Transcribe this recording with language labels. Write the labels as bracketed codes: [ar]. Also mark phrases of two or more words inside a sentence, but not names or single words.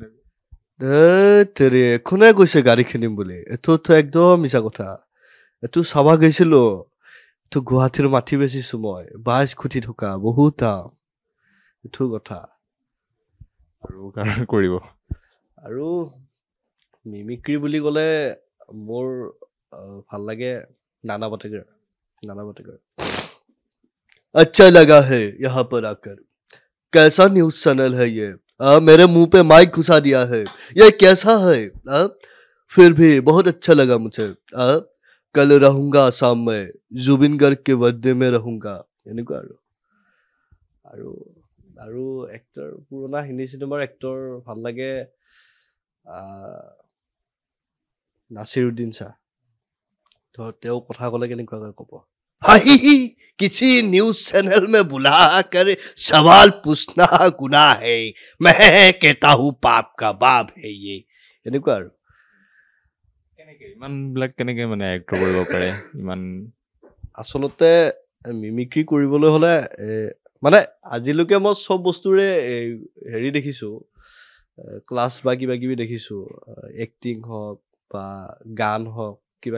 [as] তেৰে কোনে কৈছে গাড়ী কিনিম বুলি এইটোতো একদম মিছা কথা এইটো চাবা গৈছিলোঁ এইটো গুৱাহাটীৰ মাটি বেচিছোঁ মই 22 কোটি টকা বহুত দাম এইটো কথা আৰু কাৰণ কৰিব আৰু মিমিক্ৰি বুলি ক'লে মোৰ ভাল লাগে [hi] নানা পাটেকাৰ अच्छा लगा है यहाँ पर आकर कैसा न्यूज चैनल है ये मेरे मुंह पे माइक घुसा दिया है ये कैसा है फिर भी बहुत अच्छा लगा मुझे कल रहूंगा आसाम में जुबिन गर्ग के बर्थडे में रहूंगा এনেকুৱা [as] আৰু এক্টৰ পুৰণা হিন্দী চিনেমাৰ এক্টৰ ভাল লাগে নাছিৰুদ্দিন শ্বাহ তো তেওঁ কথা ক'লে কেনেকুৱাকৈ ক'ব [hi] किसी न्यूज चैनल में बुला कर सवाल पूछना गुनाह है मैं कहता हूँ पाप का बाप है ये [as] এনেকুৱা আৰু ইমান বিলাক কেনেকে মানে এক্ট কৰিব পাৰে ইমান আচলতে মিমিক্ৰি কৰিবলৈ হ'লে মানে আজিলৈকে মই চব বস্তুৰে হেৰি দেখিছোঁ ক্লাছ বা কিবা কিবি দেখিছোঁ এক্টিং হওক বা গান হওক কিবা